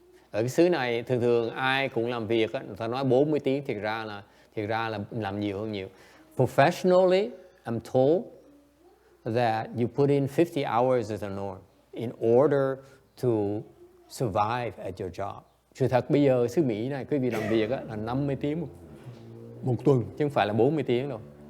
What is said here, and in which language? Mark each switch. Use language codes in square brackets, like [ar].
[vi] Ở cái xứ này thường ai cũng làm việc, người ta nói 40 tiếng, thiệt ra là làm nhiều hơn nhiều. [en] Professionally, I'm told that you put in 50 hours as a norm in order to survive at your job. [vi] Sự thật bây giờ xứ Mỹ này quý vị làm việc là 50 tiếng một tuần chứ không phải là 40 tiếng đâu.